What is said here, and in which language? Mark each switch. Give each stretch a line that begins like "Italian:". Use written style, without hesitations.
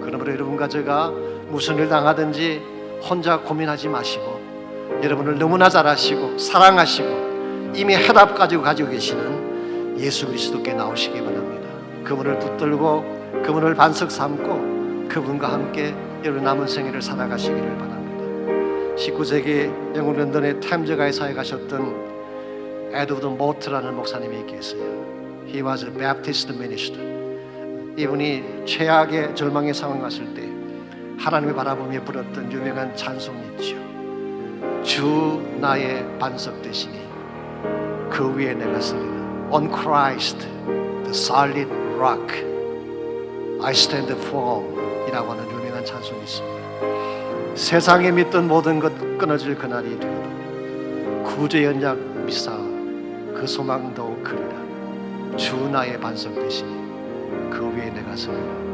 Korean: 그러므로 여러분과 제가 무슨 일 당하든지 혼자 고민하지 마시고 여러분을 너무나 잘 아시고 사랑하시고 이미 해답까지 가지고 계시는 예수 그리스도께 나오시기 바랍니다. 그분을 붙들고 그분을 반석 삼고 그분과 함께 여러분 남은 생애를 살아가시기를 바랍니다. 19세기 영국 런던의 템즈가에 사회 가셨던 에드워드 모트라는 목사님이 계세요.
English: He was a Baptist minister.
Korean: 이분이 최악의 절망의 상황에 왔을 때 하나님을 바라보며 부렸던 유명한 찬송이 있죠. 주 나의 반석 되시니 그 위에 내가 서리라.
English: On Christ, the solid rock, I stand firm
Korean: 이라고 하는 유명한 찬송이 있습니다. 세상에 믿던 모든 것 끊어질 그날이 되어도 구주의 언약 미사 그 소망도 그리라. 주 나의 반석 되시니 그 위에 내가 서리라.